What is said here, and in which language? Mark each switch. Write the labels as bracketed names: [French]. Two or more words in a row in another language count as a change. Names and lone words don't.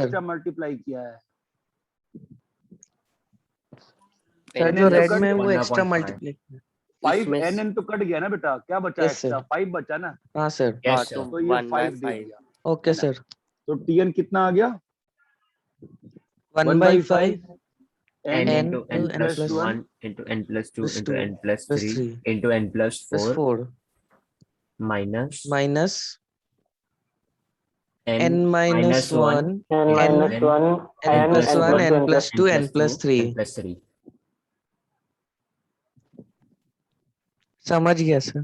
[English] extra multiply [Hindi] किया है? सर NN जो तो रेड कट में गया, वो [English] extra multiply. [Hindi] 5 इसमें NN तो कट गया ना बेटा, क्या बचा यस एक्स्ट्रा? सर। 5 बचा ना, हाँ सर। हाँ यस तो तो ये 1 by 5 दे 5 दिया, ओके है ना? सर। तो TN कितना आ गया? [English] 1 by 5 n n to n plus plus 1 into n plus 2 plus into 2 n plus plus 3 3 into n plus plus 4 4 minus minus n n minus minus 1 1 n n minus 1 n n plus n 1 plus 2 n n plus plus 2 n n plus 2 plus 3। n plus 3। [Hindi] समझ गया सर।